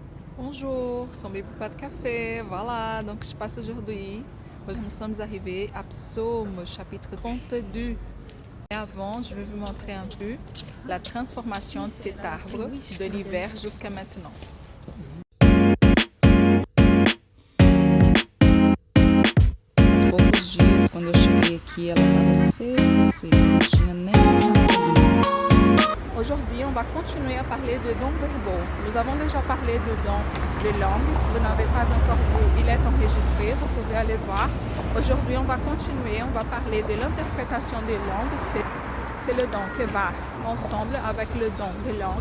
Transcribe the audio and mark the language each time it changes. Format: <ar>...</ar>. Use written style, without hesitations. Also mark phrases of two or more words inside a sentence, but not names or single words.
<fr>Bonjour, son bébé pas de café, voilà, donc je passe aujourd'hui. Nous sommes arrivés à Psaume, chapitre 32. Et avant, je vais vous montrer un peu la transformation de cet arbre de l'hiver jusqu'à maintenant.</fr> <pt>Aos poucos dias, quando eu cheguei aqui, ela estava seca, seca, não tinha nem uma folhinha.</pt> <fr>Aujourd'hui, on va continuer à parler de dons verbaux. Nous avons déjà parlé de dons de langue. Si vous n'avez pas encore vu, il est enregistré, vous pouvez aller voir. Aujourd'hui, on va continuer, on va parler de l'interprétation des langues. C'est le don qui va ensemble avec le don de langue.</fr>